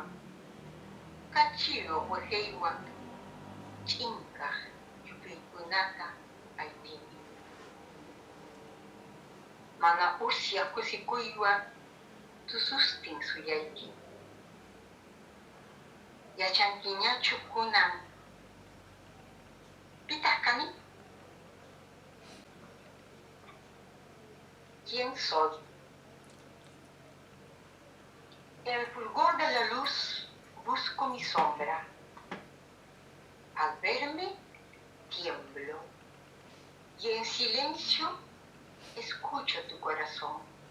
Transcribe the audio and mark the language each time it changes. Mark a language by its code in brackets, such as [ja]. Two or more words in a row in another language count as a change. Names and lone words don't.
[qu] Kachiyo wajaywan ch'inkaq yupaykunata aypini. Mana usyaq kusikuywan tusustin suyayki. Yachankiñachu kunan pitaq kani? [es] ¿Quién soy? En el fulgor de la luz busco mi sombra. Al verme, tiemblo. Y en silencio escucho tu corazón.